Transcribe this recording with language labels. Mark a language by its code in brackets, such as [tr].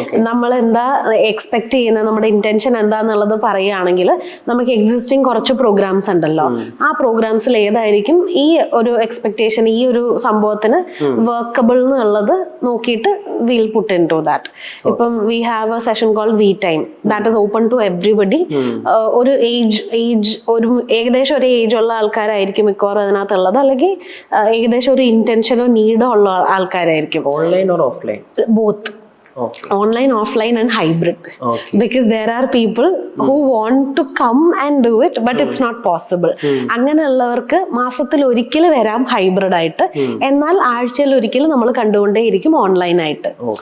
[ml] നമ്മൾ എന്താ എക്സ്പെക്ട് ചെയ്യുന്നത്, നമ്മുടെ ഇന്റൻഷൻ എന്താന്നുള്ളത് പറയുകയാണെങ്കിൽ നമുക്ക് എക്സിസ്റ്റിംഗ് കുറച്ച് പ്രോഗ്രാംസ് ഉണ്ടല്ലോ, ആ പ്രോഗ്രാംസിൽ ഏതായിരിക്കും ഈ ഒരു എക്സ്പെക്ടേഷൻ, ഈ ഒരു സംഭവത്തിന് വർക്കബിൾ എന്നുള്ളത് നോക്കിയിട്ട് [en] Will put into that. ഇപ്പം we have a session called we time, that is open to everybody. [ml] ഒരു ഏജ് ഒരു ഏകദേശം ഒരു ഏജ് ഉള്ള ആൾക്കാരായിരിക്കും മിക്കവാറും അതിനകത്തുള്ളത്, അല്ലെങ്കിൽ ഏകദേശം ഒരു ഇന്റൻഷനോ നീഡോ ഉള്ള ആൾക്കാരായിരിക്കും. [en] Online or offline? Both. Online, offline and hybrid. Because there are people who want to come and do it, but it's not possible. [ml] അങ്ങനെയുള്ളവർക്ക് മാസത്തിൽ ഒരിക്കൽ വരാം ഹൈബ്രിഡ് ആയിട്ട്, എന്നാൽ ആഴ്ചയിൽ ഒരിക്കൽ നമ്മൾ കണ്ടുകൊണ്ടേയിരിക്കും ഓൺലൈനായിട്ട്.